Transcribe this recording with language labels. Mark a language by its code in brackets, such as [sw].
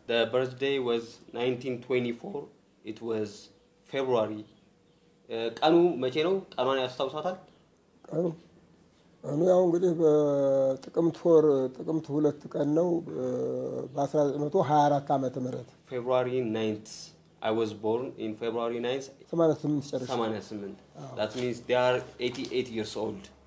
[en] The birthday was 1924 it was February [am] ቀኑ መቼ ነው ቀኑን ያስታውሳታል ቀኑ ያው እንግዲህ በጥቅምት 2 ቀን ነው በ1924 ዓመተ ምህረት [en] February 9th I was born in February 9th 88 That means they are 88 years old